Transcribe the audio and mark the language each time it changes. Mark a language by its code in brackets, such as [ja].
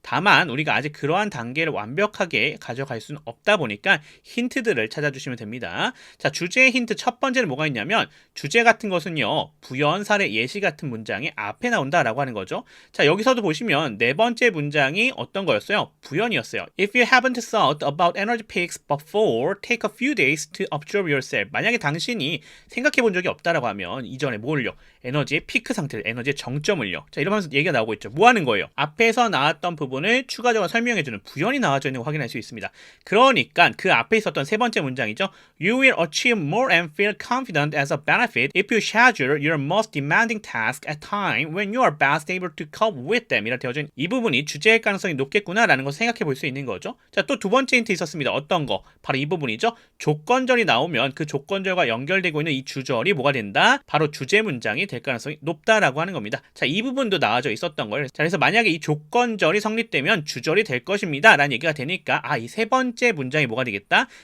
[ko] 다만 우리가 아직 그러한 단계를 완벽하게 가져갈 수는 없다 보니까 힌트들을 찾아주시면 됩니다. 자, 주제의 힌트 첫 번째는 뭐가 있냐면 주제 같은 것은요. 부연, 사례, 예시 같은 문장이 앞에 나온다라고 하는 거죠. 자, 여기서도 보시면 네 번째 문장이 어떤 거였어요? 부연이었어요. [en] If you haven't thought about energy peaks before, take a few days to observe yourself. [ko] 만약에 당신이 생각해 본 적이 없다라고 하면 이전에 뭘요? 에너지의 피크 상태를, 에너지의 정점을요. 자, 이러면서 얘기가 나오고 있죠. 뭐 하는 거예요? 앞에서 나왔던 부분을 추가적으로 설명해주는 부연이 나와져 있는 거 확인할 수 있습니다. 그러니까 그 앞에 있었던 세 번째 문장이죠. [en] You will achieve more and feel confident as a benefit if you schedule your most demanding task at time when you are best able to cope with them. [ko] 이라 되어진 이 부분이 주제일 가능성이 높겠구나라는 걸 생각해 볼 수 있는 거죠. 자, 또 두 번째 힌트 있었습니다. 어떤 거? 바로 이 부분이죠. 조건절이 나오면 그 조건절과 연결되고 있는 이 주절이 뭐가 된다? 바로 주제 문장이 될 가능성이 높다라고 하는 겁니다. 자, 이 부분도 나와져 있었던 거예요. 자, 그래서 만약에 이 조건절이 성립되면 주절이 될 것입니다 라는 얘기가 되니까 이 세 번째 문장이 뭐가 되겠다?